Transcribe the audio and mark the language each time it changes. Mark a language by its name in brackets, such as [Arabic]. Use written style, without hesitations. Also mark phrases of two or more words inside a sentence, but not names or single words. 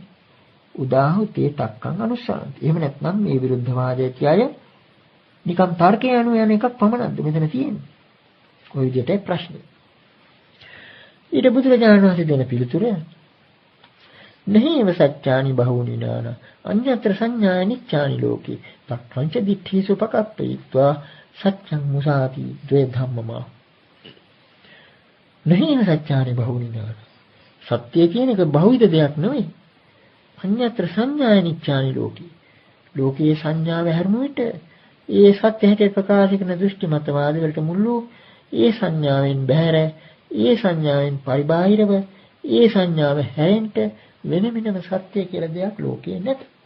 [Pali] උදාහෘතේ තක්කං අනුස්සාන්ති. [Sinhala] එහෙම නැත්නම් මේ විරුද්ධවාද ඇතිය නිකම් තර්කය අනුව යන එකක් පමණක්ද මෙතන තියෙන්නේ? කොයි විදිහටයි ප්‍රශ්නේ. ඊට බුදුරජාණන් වහන්සේ දෙන පිළිතුර [Pali] නහේව සත්‍යානි බහූනි නාන අඤ්ඤතර සංඥා නිච්ඡානි ලෝකේ තක්ඛංච දිට්ඨිසු පකප්පේत्वा සත්‍යං මුසාති ද්වේ ධම්මමා. නහේව සත්‍යානි බහූනි නාන [Sinhala] සත්‍ය කියන එක බහුවිධ දෙයක් නෙවෙයි. [Pali] අඤ්ඤත්‍ර සංඥානිච්ඡානි ලෝකේ. [Sinhala] ලෝකයේ සංඥාව හැරුණු විට ඒ සත්‍ය හැටියට ප්‍රකාශ කරන දෘෂ්ටි මතවාදී වලට මුළු ඒ සංඥාවෙන් බැහැර, ඒ සංඥාවෙන් පරිබාහිරව, ඒ සංඥාව හැරෙන්න වෙන වෙනම සත්‍ය කියලා දෙයක් ලෝකේ නැත.